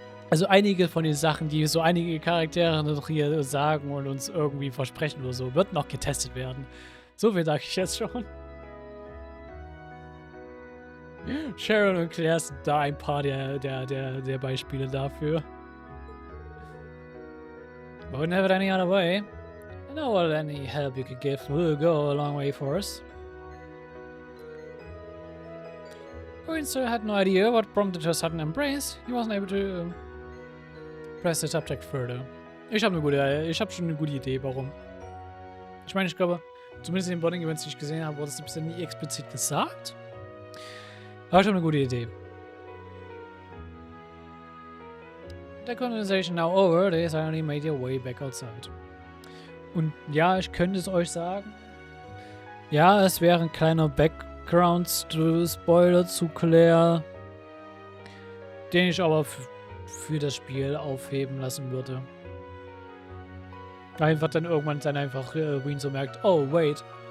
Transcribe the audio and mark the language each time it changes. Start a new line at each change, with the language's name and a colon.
German: Also einige von den Sachen, die so einige Charaktere noch hier sagen und uns irgendwie versprechen oder so, wird noch getestet werden. So viel sage ich jetzt schon. Sharon und Claire sind da ein paar der Beispiele dafür.
English: But wouldn't have it any other way. I know what any help you could give will go a long way for us. Winston had no idea what prompted her sudden embrace. He wasn't able to press the subject further.
German: Ich habe schon eine gute Idee, warum. Ich meine, ich glaube, zumindest in den Bonding Events, die ich gesehen habe, wurde es ein bisschen nie explizit gesagt. Aber schon eine gute Idee.
English: The conversation now over, they suddenly made their way back outside.
German: Und ja, ich könnte es euch sagen. Ja, es wäre ein kleiner Background-Spoiler zu Claire, den ich aber für das Spiel aufheben lassen würde. Einfach dann irgendwann einfach Wien so merkt,
English: oh, wait.